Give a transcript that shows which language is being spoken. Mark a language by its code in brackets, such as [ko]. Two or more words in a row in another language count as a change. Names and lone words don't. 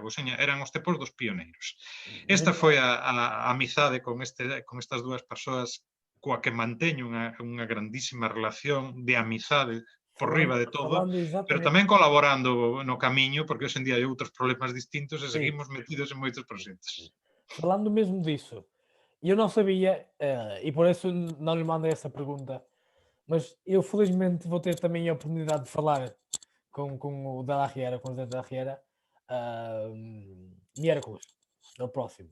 [es] O sea, [gl] eran os tempos dos pioneiros. Esta foi a amizade con estas dúas persoas coa que manteño unha grandísima relación de amizade por riba de todo, pero tamén colaborando no camiño, porque hoxe en día hai outros problemas distintos e seguimos metidos en moitos proxectos. [pt] Falando mesmo disso, eu não sabia, e por isso não lhe mandei essa pergunta, mas eu felizmente vou ter também a oportunidade de falar com o Della Riera, com o José Della Riera, miércoles, no próximo.